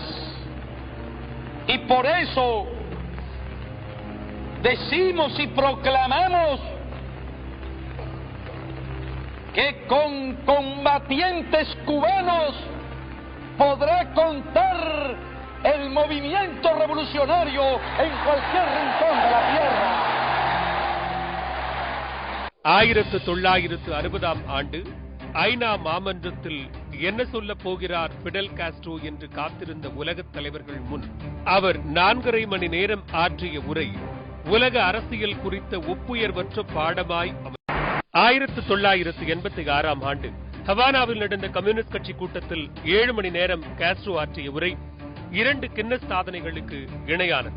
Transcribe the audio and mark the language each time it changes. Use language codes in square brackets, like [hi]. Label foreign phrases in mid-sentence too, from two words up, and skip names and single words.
[es] Y por eso decimos y proclamamos que con combatientes cubanos podrá contar el movimiento revolucionario en cualquier rincón de la tierra. [ta] 1960ஆம் ஆண்டு ஐநா மாமன்றத்தில் என்ன சொல்ல போகிறார் ஃபிடல் காஸ்ட்ரோ என்று காத்திருந்த உலகத் தலைவர்கள் முன் அவர் 4.5 மணி நேரம் ஆற்றிய உரை உலக அரசியல் குறித்த ஒப்புயர்வற்ற பாடமாய் 1986ஆம் ஆண்டு ஹவானாவில் நடந்த கம்யூனிஸ்ட் கட்சி கூட்டத்தில் 7 மணி நேரம் காஸ்ட்ரோ ஆற்றிய உரை 2 கின்னஸ் சாதனைகளுக்கு இணையானது.